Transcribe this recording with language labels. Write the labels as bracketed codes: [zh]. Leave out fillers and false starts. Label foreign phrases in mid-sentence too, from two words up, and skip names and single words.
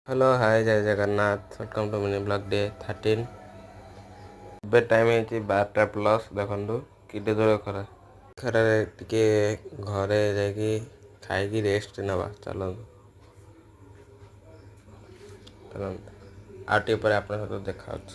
[en] hello hi [or] ଜୟ ଜଗନ୍ନାଥ [en] welcome to mini blog day 13। [or] ଏବେ ଟାଇମ୍ ହେଇଛି 12ଟା ପ୍ଲସ୍। ଦେଖନ୍ତୁ କେତେ ଦୂର ଖରା ଖରାରେ ଟିକେ ଘରେ ଯାଇକି ଖାଇକି ରେଷ୍ଟ ନେବା। ଚାଲନ୍ତୁ ଚାଲନ୍ତୁ ଆଉ ଟିକେ ପରେ ଆପଣଙ୍କ ସହିତ ଦେଖାହେଉଛି।